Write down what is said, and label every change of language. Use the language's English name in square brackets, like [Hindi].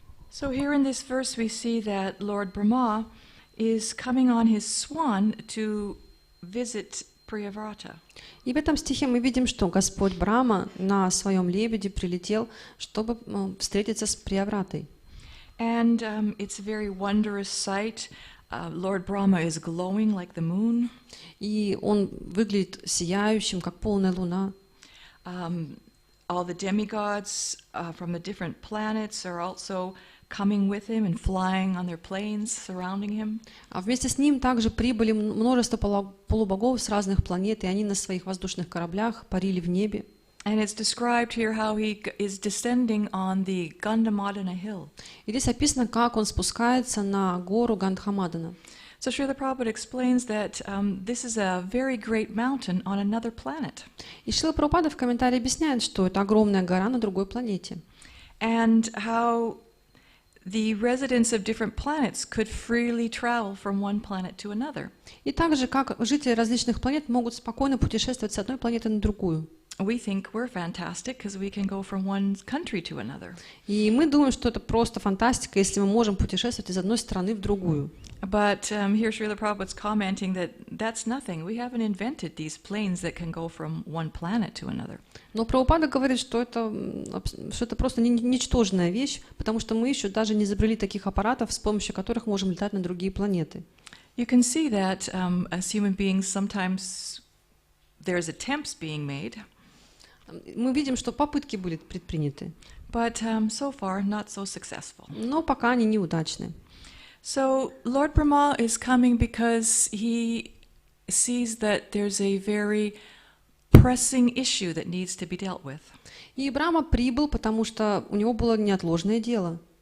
[English] So here in this verse we see that Lord Brahma is coming on his swan to visit Priyavrata. [Russian] И в этом стихе мы видим, что Господь Брахма на своем лебеде прилетел, чтобы встретиться с Приявратой. [English] And it's a very wondrous sight. Lord Brahma is glowing like the moon. [Russian] И он выглядит сияющим, как полная луна. [English] All the demigods from the different planets are also coming with him and flying on their planes surrounding him. [Russian] А вместе с ним также прибыли множество полубогов с разных планет, и они на своих воздушных кораблях парили в небе. [English] And it's described here how he is descending on the Gandhamadana hill. [Russian] И здесь описано, как он спускается на гору Гандхамадана. [English] So Srila Prabhupada explains that this is a very great mountain on another planet. [Russian] И Шрила Прабхупада в комментарии объясняет, что это огромная гора на другой планете. [English] And how the residents of different planets could freely travel from one planet to another. [Russian] И также, как жители различных планет могут спокойно путешествовать с одной планеты на другую. [English] We think we're fantastic because we can go from one country to another. [Russian] И мы думаем, что это просто фантастика, если мы можем путешествовать из одной страны в другую. [English] But here Srila Prabhupada's commenting that that's nothing. We haven't invented these planes that can go from one planet to another. [Russian] Но Прабхупада говорит, что это просто ничтожная вещь, потому что мы еще даже не изобрели таких аппаратов, с помощью которых можем летать на другие планеты. [English] You can see that as human beings sometimes there's attempts being made. [Russian] Мы видим, что попытки были предприняты. [English] But so far not so successful. [Russian] Но пока они неудачны. [English] So Lord Brahma is coming because he sees that there's a very pressing issue that needs to be dealt with. [Russian] И Брахма прибыл, потому что у него было неотложное дело.